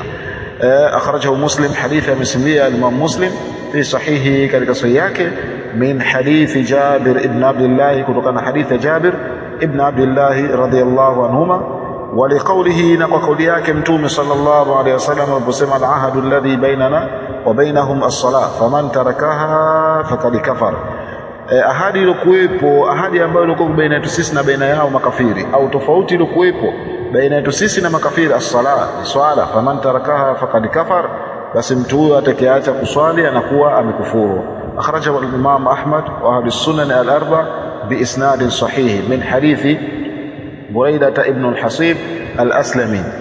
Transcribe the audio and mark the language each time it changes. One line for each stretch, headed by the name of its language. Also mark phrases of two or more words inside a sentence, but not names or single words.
Arabic: أخرجه مسلم,
Swahili: hadithi amesimulia Imam Muslim
Arabic: في صحيحه,
Swahili: katika sahihi yake,
Arabic: من حديث جابر بن عبد الله,
Swahili: kutokana hadithi Jabir ibn Abdullah
Arabic: رضي الله عنهما.
Swahili: Waliqaulihi, na kwa kauli yake Mtume
Arabic: صلى الله عليه وسلم
Swahili: aliposema,
Arabic: العهد الذي بيننا وبينهم الصلاة فمن تركها فقد كفر,
Swahili: ahadi iliyokuwepo, ahadi ambayo ilikuwa baina yetu sisi na baina yao makafiri, au tofauti iliyokuwepo baina yetu sisi na makafiri, as-sala, swala,
Arabic: فمن تركها فقد كفر,
Swahili: basi mtu huyo atakayeacha kuswali anakuwa amekufuru.
Arabic: أخرجه الإمام أحمد وأهل السنن الأربعة بإسناد صحيح من حديث بريدة بن الحصيب الأسلمي.